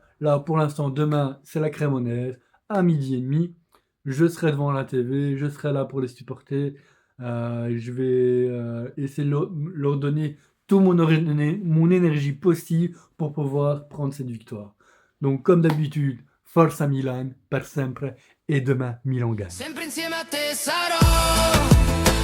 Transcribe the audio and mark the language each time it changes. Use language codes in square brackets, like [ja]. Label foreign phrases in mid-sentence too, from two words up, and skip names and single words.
[fr] Là, pour l'instant, demain, c'est la crémonaise, à 12h30. Je serai devant la TV, je serai là pour les supporter. Je vais essayer de leur donner toute mon énergie possible pour pouvoir prendre cette victoire. Donc, comme d'habitude, [it] forza Milan, per sempre, [fr] et demain, Milan gagne. [it] Sempre insieme a te sarò.